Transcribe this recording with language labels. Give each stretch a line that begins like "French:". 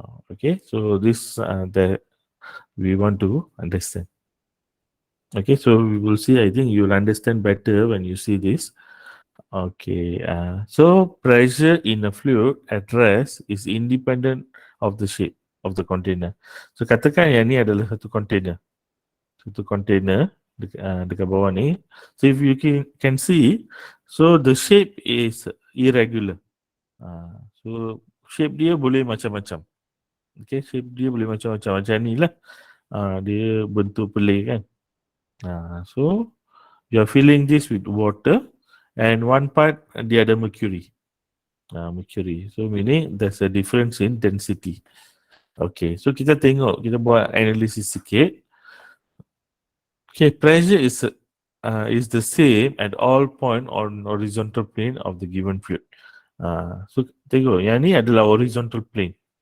English: Okay, so this that we want to understand. Okay, so we will see. I think you will understand better when you see this. Okay, so pressure in a fluid at rest is independent of the shape of the container.
Malay: So katakan yang ni adalah satu container dekat bawah ni.
English: So if you can see, so the shape is irregular.
Malay: So shape dia boleh macam-macam. Okay, shape dia boleh macam-macam. Macam ni lah. Dia bentuk pelik kan.
English: So you are filling this with water and one part
Malay: dia ada
English: mercury. Mercury. So meaning there's a difference in density. Okay, so
Malay: kita tengok, kita buat analisis sikit.
English: Okay, pressure is the same at all point on horizontal plane of the given fluid.
Malay: So tengok, yang ni adalah horizontal plane.